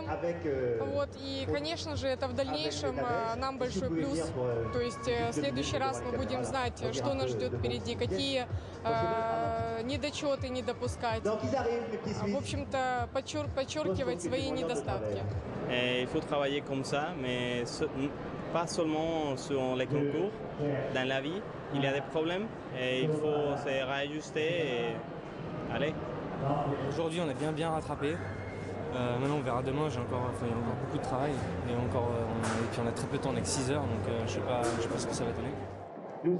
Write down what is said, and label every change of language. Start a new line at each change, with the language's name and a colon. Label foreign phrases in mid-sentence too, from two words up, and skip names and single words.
Russian: Вот. И, конечно же, это в дальнейшем нам большой плюс. То есть в следующий раз мы будем знать, что нас ждет впереди, какие недочеты не допускать. В общем-то, подчеркивать свои недостатки.
French: Il faut travailler comme ça, mais pas seulement sur les concours, dans la vie. Il y a des problèmes et il faut se réajuster et aller. Aujourd'hui, on a bien rattrapé. Maintenant, on verra demain. Il y a encore beaucoup de travail et puis on a très peu de temps, on n'a que 6 heures, donc je sais pas ce que ça va donner.